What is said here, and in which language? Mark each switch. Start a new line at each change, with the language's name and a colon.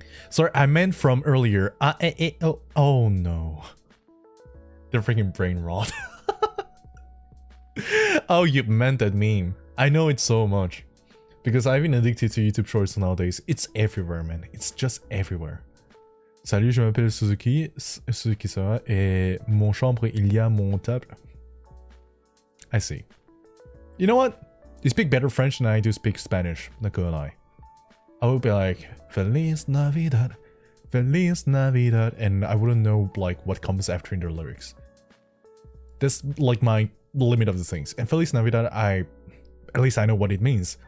English: Sorry, I meant from earlier. Oh no. The freaking brain rot. Oh, you meant that meme. I know it so much. Because I've been addicted to YouTube Shorts nowadays. It's everywhere, man. It's just everywhere.
French: Salut, je m'appelle Suzuki. Suzuki, ça va? Et mon chambre, il y a mon table.
English: I see. You know what? You speak better French than I do speak Spanish. Not gonna lie. I would be like, Feliz Navidad, Feliz Navidad, and I wouldn't know like what comes after in their lyrics. That's like my limit of the things. And Feliz Navidad, at least I know what it means.